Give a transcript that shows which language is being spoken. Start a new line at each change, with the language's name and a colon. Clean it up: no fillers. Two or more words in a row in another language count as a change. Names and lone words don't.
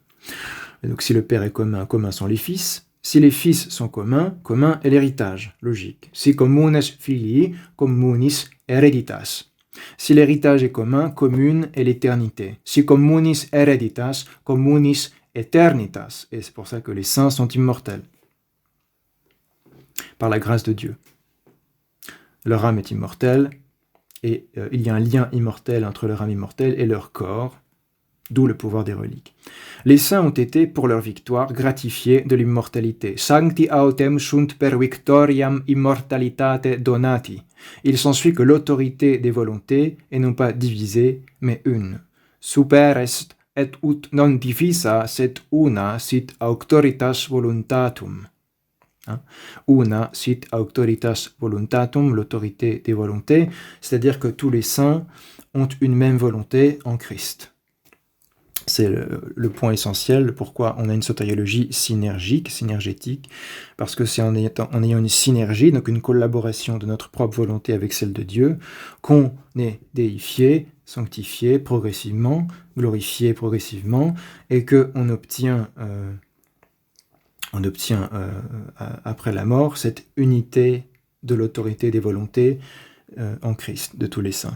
French: Et donc si le Père est commun, commun sont les fils. Si les fils sont communs, commun est l'héritage, logique.
Latin: Si communes filii, communis hereditas.
French: Si l'héritage est commun, commune est l'éternité.
Latin: Si communis hereditas, communis eternitas.
French: Et c'est pour ça que les saints sont immortels, par la grâce de Dieu. Leur âme est immortelle, et il y a un lien immortel entre leur âme immortelle et leur corps, d'où le pouvoir des reliques. Les saints ont été, pour leur victoire, gratifiés de l'immortalité.
Latin: Sancti autem sunt per victoriam immortalitate donati.
French: Il s'ensuit que l'autorité des volontés est non pas divisée, mais une.
Latin: Super est et ut non divisa, sed una sit auctoritas voluntatum. Una sit auctoritas voluntatum,
French: l'autorité des volontés, c'est-à-dire que tous les saints ont une même volonté en Christ. C'est le point essentiel, pourquoi on a une sotériologie synergétique, parce que c'est en ayant une synergie, donc une collaboration de notre propre volonté avec celle de Dieu, qu'on est déifié, sanctifié progressivement, glorifié progressivement, et qu'on obtient après la mort cette unité de l'autorité des volontés en Christ, de tous les saints.